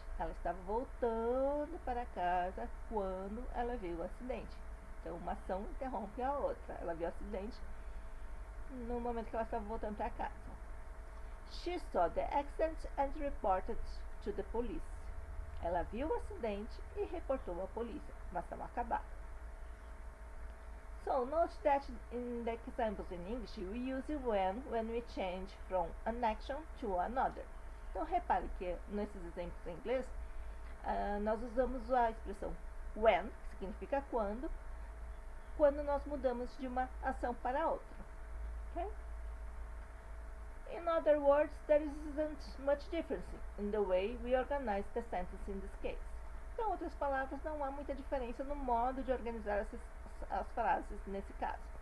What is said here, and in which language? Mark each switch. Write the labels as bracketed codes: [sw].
[pt] Ela estava voltando para casa quando ela viu o acidente. Então, uma ação interrompe a outra. Ela viu o acidente no momento que ela estava voltando para casa. [en] She saw the accident and reported to the police. [pt] Ela viu o acidente e reportou à polícia. Uma ação acabada. [en] So, note that in the examples in English, we use when we change from an action to another. [pt] Então, repare que nesses exemplos em inglês, nós usamos a expressão when, que significa quando nós mudamos de uma ação para outra. [en] Okay? In other words, there isn't much difference in the way we organize the sentence in this case. [pt] Então, em outras palavras, não há muita diferença no modo de organizar as frases nesse caso.